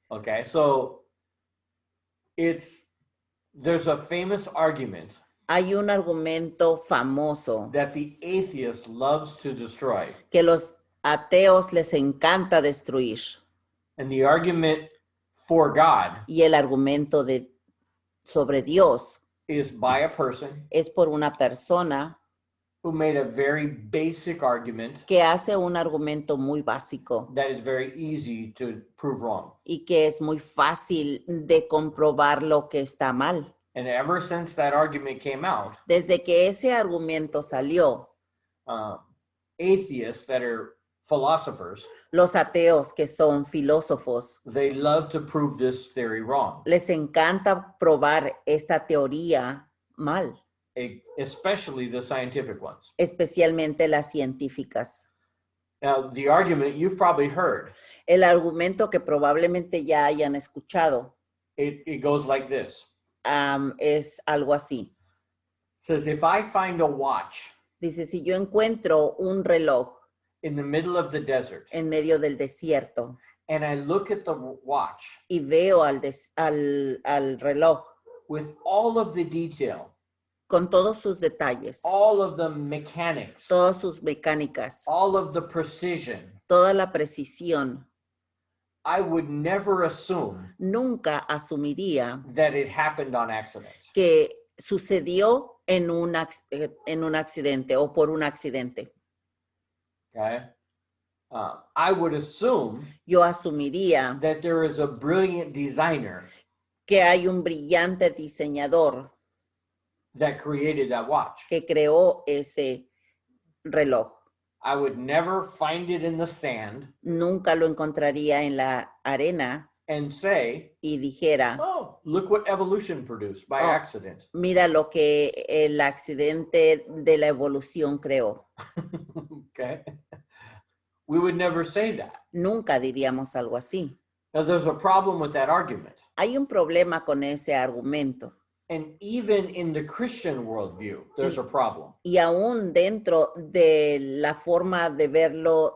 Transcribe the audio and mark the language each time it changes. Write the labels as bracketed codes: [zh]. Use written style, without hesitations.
[en] Okay, so there's a famous argument [es] Hay un argumento famoso [en] that the atheist loves to destroy. [es] que los ateos les encanta destruir. [en] And the argument for God [es] Y el argumento sobre Dios [en] is by a person [es] es por una persona [en] who made a very basic argument [es] que hace un argumento muy básico [en] that is very easy to prove wrong. [es] y que es muy fácil de comprobar lo que está mal. [en] And ever since that argument came out, [es] Desde que ese argumento salió, [en] atheists that are philosophers, [es] los ateos que son filósofos, [en] they love to prove this theory wrong, [es] les encanta probar esta teoría mal, [en] especially the scientific ones. [es] especialmente las científicas. [en] Now, the argument you've probably heard, [es] El argumento que probablemente ya hayan escuchado [en] it goes like this. [es] es algo así. [en] It says, if I find a watch [es] Dice, si yo encuentro un reloj [en] in the middle of the desert [es] en medio del desierto [en] and I look at the watch [es] y veo al reloj [en] with all of the detail, [es] con todos sus detalles, [en] all of the mechanics, [es] todas sus mecánicas, [en] all of the precision, [es] toda la precisión, [en] I would never assume [es] nunca asumiría [en] that it happened on accident. [es] que sucedió en un accidente o por un accidente. [en] Okay? I would assume [es] Yo asumiría [en] that there is a brilliant designer [es] que hay un brillante diseñador [en] that created that watch. [es] que creó ese reloj. [en] I would never find it in the sand [es] Nunca lo encontraría en la arena [en] and say, [es] y dijera, [en] oh, look what evolution produced by Oh. accident. [es] mira lo que el accidente de la evolución creó. [en] Okay? We would never say that. [es] Nunca diríamos algo así. [en] Now, there's a problem with that argument. [es] Hay un problema con ese argumento. [en] And even in the Christian worldview, there's a problem. [es] Y aún dentro de la forma de verlo